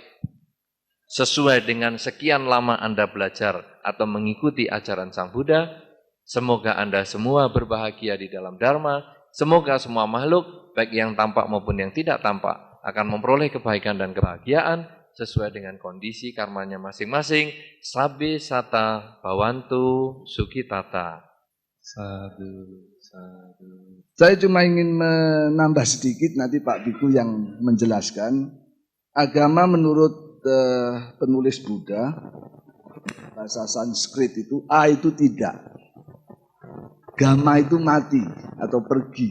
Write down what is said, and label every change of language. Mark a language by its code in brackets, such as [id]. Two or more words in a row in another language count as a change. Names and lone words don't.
[id] Sesuai dengan sekian lama Anda belajar atau mengikuti ajaran Sang Buddha. Semoga Anda semua berbahagia di dalam Dharma. Semoga semua makhluk, baik yang tampak maupun yang tidak tampak, akan memperoleh kebaikan dan kebahagiaan sesuai dengan kondisi karmanya masing-masing. [pi] Sabe sata bawantu sukitata. Sadu, sadu. [id] Saya cuma ingin menambah sedikit, nanti Pak Biku yang menjelaskan. Agama menurut penulis Buddha, bahasa Sanskrit itu, A itu tidak. Gama itu mati atau pergi.